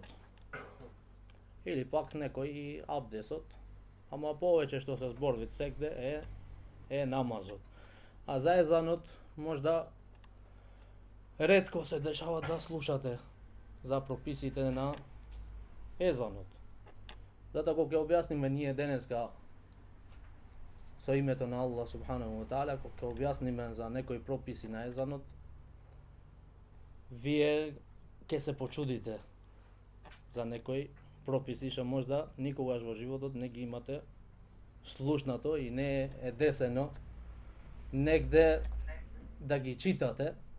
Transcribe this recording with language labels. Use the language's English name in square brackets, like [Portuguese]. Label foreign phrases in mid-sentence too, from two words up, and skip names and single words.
[Macedonian] Или пак некој и абдесот, ама повеќе што се зборви сегде е намазот. А за езанот можда ретко се дешава да слушате за прописите на езанот. Затоа кога ќе објасниме ние денеска со името на [Arabic] الله سبحانه وتعالى, [Macedonian] кога ќе објасниме за некои прописи на езанот, вие ќе се почудите за некои прописи што можда никогаш во животот не ги имате слушнато и не е десено негде да ги читате.